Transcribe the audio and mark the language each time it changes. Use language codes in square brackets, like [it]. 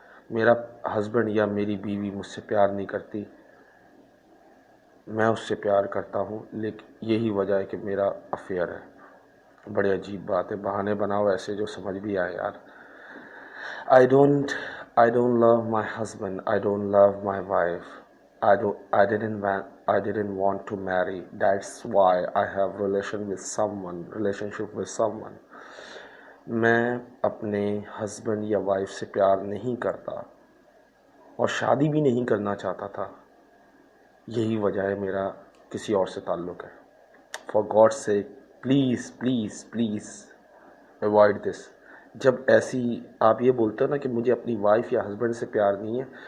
[ur] میرا ہسبینڈ یا میری بیوی مجھ سے پیار نہیں کرتی، میں اس سے پیار کرتا ہوں، لیکن یہی وجہ ہے کہ میرا افیئر ہے۔ بڑے عجیب بات ہے، بہانے بناؤ ایسے جو سمجھ بھی آئے یار۔ [en] I don't love my husband. I don't love my wife. I didn't want to marry. That's why I have relationship with someone. [ur] میں اپنے ہسبینڈ یا وائف سے پیار نہیں کرتا اور شادی بھی نہیں کرنا چاہتا تھا، یہی وجہ ہے میرا کسی اور سے تعلق ہے۔ [en] For God سے please please please avoid this. [ur] جب ایسی آپ یہ بولتے ہو نا کہ مجھے اپنی وائف یا ہسبینڈ سے پیار نہیں ہے،